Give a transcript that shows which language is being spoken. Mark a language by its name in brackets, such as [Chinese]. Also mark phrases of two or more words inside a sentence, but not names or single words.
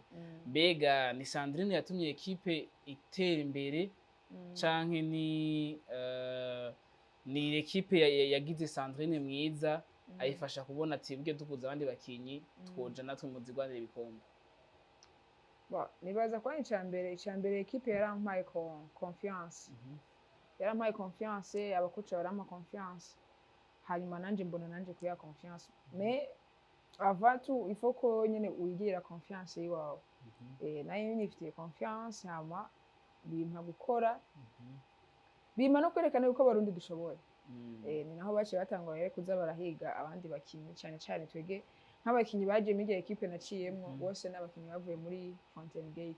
[Rundi] Mbega ni Sandrine yatumye ekipe itera imbere canke ni ekipe yagize Sandrine mwiza ayifasha kubona ati bwe dukuza abandi bakinyi twoja natwe mu zigwanira ibikombe? Nibaza ko icambere ekipe yarampaye confiance. Yarampaye confiance, abakoci barampa confiance. Hanyuma nanje mbona nanje kuya confiance. [French] Mais avant tout il faut [Rundi] ko nyene uyigirira confiance yiwawe. Nayo nifitiye confiance hama bimpa gukora. Bimpa no kwerekana yuko abarundi dushoboye. Ni naho baciye batangwa rero kuza barahiga abandi bakinyi cyane twege nk'abakinyi baje mu ekipe naciyemwo bose n'abakinyi bavuye muri Fountain Gate.